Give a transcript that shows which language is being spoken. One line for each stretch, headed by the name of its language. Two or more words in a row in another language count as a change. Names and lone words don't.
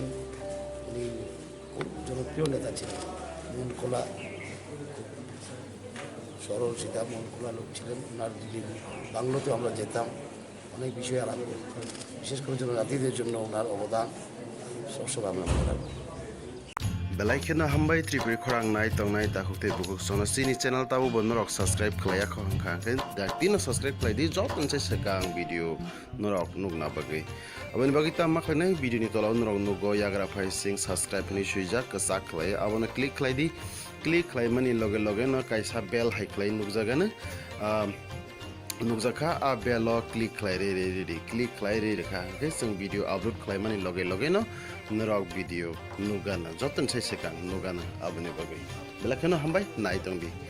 Bangla: উনি খুব জনপ্রিয় নেতা ছিলেন, মন খোলা, সরল সিধা মন খোলা লোক ছিলেন। ওনার যদি বাংলোতেও আমরা যেতাম, অনেক বিষয়ে আলাপ করতাম। বিশেষ করে জনজাতিদের জন্য ওনার অবদান সবসময় আমরা মনে রাখবো।
Kok Borok: बेलायखेना हामबाय त्रिपुर खरां नाय तंनाय दाखुते बुकुक सनसिनि चैनल ताबो बनरक सब्सक्राइब खलाया खंखाखै दातिनो सब्सक्राइब खलायदि जब मोनसे सेकां भिडियो नरक नुगना बागै अबनि बागै ता माखैना भिडियोनि तलाव नरक नुगो याग्रा फाइ सिं सब्सक्राइब नि सुइजा कसा खलाय अबनो क्लिक खलायदि क्लिक खलायमानि लगे लगे न कायसा बेल हाइ खलाय नुगजागानो नुकजाखा आ बेल क्लिक खालाय रे क्लिक खालाय रे रेखा के जों
English: video upload
Kok Borok: खालायमानि लगे लगे न नरक भिडिअ नुगाना जतन साइसेकां नुगाना आबनि बागै बेलाखेनो हामबाय नायतंदि